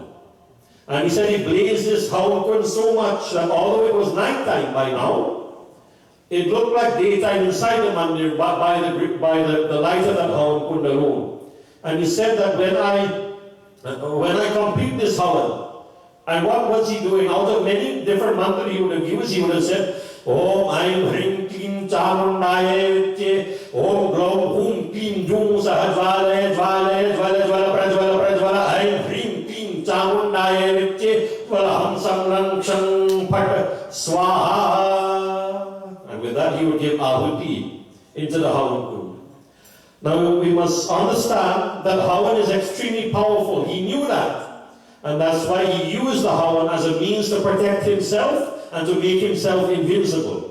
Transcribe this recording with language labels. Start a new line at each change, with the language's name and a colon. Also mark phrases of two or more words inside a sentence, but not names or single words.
English: And he said he blazed this
Hindi: हवन कुंड
English: so much that although it was nighttime by now, it looked like daytime inside the mandir by the light of that
Hindi: हवन कुंड
English: alone. And he said that when I complete this Hawan, and what was he doing? Out of many different mantras he would have used, he would have said,
Sanskrit: ॐ ऐं ह्रीं क्लीं चामुण्डायै विच्चे, ॐ ग्लौं हुं क्लीं जूं सहज्वले ज्वले ज्वले ज्वल प्रज्वल प्रज्वल ऐं ह्रीं क्लीं चामुण्डायै विच्चे, वल हंसं लंशं फट् स्वाहा.
English: And with that he would give Ahuti into the
Hindi: हवन कुंड.
English: Now we must understand that Hawan is extremely powerful. He knew that. And that's why he used the Hawan as a means to protect himself and to make himself invincible.